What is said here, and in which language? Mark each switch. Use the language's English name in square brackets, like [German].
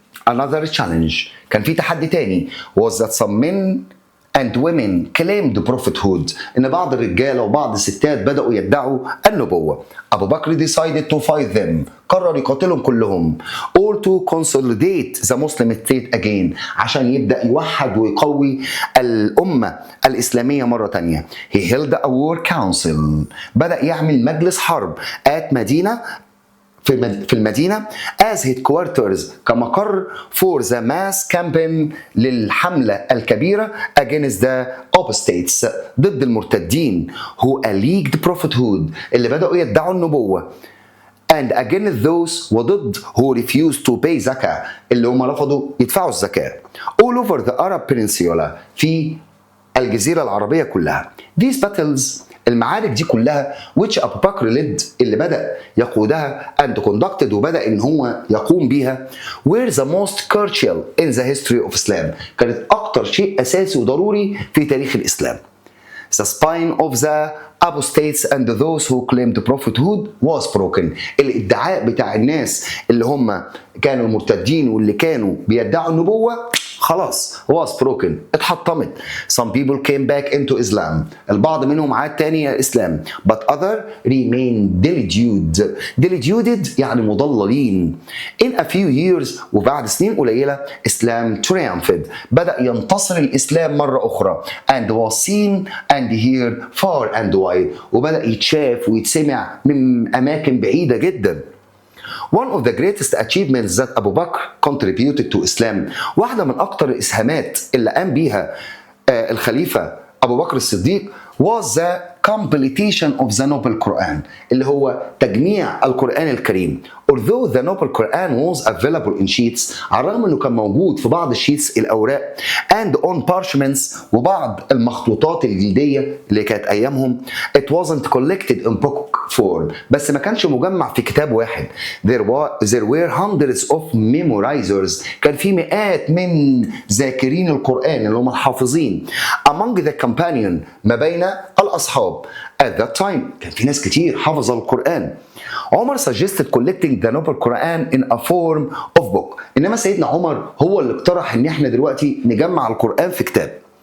[English] Another challenge, [Arabic] كان في تحدي تاني, [English] was that some men and women claimed prophethood, [Arabic] إن بعض الرجالة وبعض الستات بدأوا يدعوا النبوة. أبو بكر [English] decided to fight them, [Arabic] قرر يقاتلهم كلهم, [English] all to consolidate the Muslim state again, [Arabic] عشان يبدأ يوحد ويقوي الأمة الإسلامية مرة تانية. [English] He held a war council, [Arabic] بدأ يعمل مجلس حرب [English] at [Arabic] مدينة في المدينة [English] as headquarters, [Arabic] كمقر [English] for the mass campaign, [Arabic] للحملة الكبيرة [English] against the apostates, [Arabic] ضد المرتدين, [English] who alleged prophethood, [Arabic] اللي بدأوا يدعوا النبوة, [English] and against those, [Arabic] وضد [English] who refused to pay zakah, [Arabic] اللي هم رفضوا يدفعوا الزكاة, [English] all over the Arab peninsula, [Arabic] في الجزيرة العربية كلها. [English] These battles, [Arabic] المعارك دي كلها [English] which [Arabic] أبو بكر [English] led [Arabic] اللي بدأ يقودها [English] and conducted [Arabic] وبدأ إن هو يقوم بيها [English] were the most crucial in the history of Islam. [Arabic] كانت أكتر شيء أساسي وضروري في تاريخ الإسلام. [English] The spine of the apostates and those who claimed prophethood was broken. [Arabic] الادعاء بتاع الناس اللي هم كانوا المرتدين واللي كانوا بيدعوا النبوة خلاص [English] was broken، [Arabic] اتحطمت. [English] Some people came back into Islam. [Arabic] البعض منهم عاد تاني الإسلام. [English] But other remained deluded [Arabic] يعني مضللين. [English] In a few years [Arabic] وبعد سنين قليلة [English] Islam triumphed. [Arabic] بدأ ينتصر الإسلام مرة أخرى [English] and was seen and heard far and wide. [Arabic] وبدأ يتشاف ويتسمع من أماكن بعيدة جدا. [English] One of the greatest achievements that Abu Bakr contributed to Islam. [Arabic] واحدة من أكتر الإسهامات اللي قام بيها الخليفة أبو بكر الصديق [English] was the completion of the Noble Quran [Arabic] اللي هو تجميع القرآن الكريم. [English] Although the Noble Quran was available in sheets [Arabic] على الرغم انه كان موجود في بعض الشيتس الاوراق [English] and on parchments [Arabic] وبعض المخطوطات الجلدية اللي كانت ايامهم [English] it wasn't collected in book form [Arabic] بس ما كانش مجمع في كتاب واحد. [English] There were hundreds of memorizers [Arabic] كان في مئات من ذاكرين القرآن اللي هم الحافظين [English] among the companion [Arabic] ما بين الأصحاب. [English] At that time [Arabic] كان في ناس كتير حافظ القرآن. [English] عمر suggested collecting the Noble Quran in a form of book. [Arabic] إنما سيدنا عمر هو اللي اقترح إن إحنا دلوقتي نجمع القرآن في كتاب.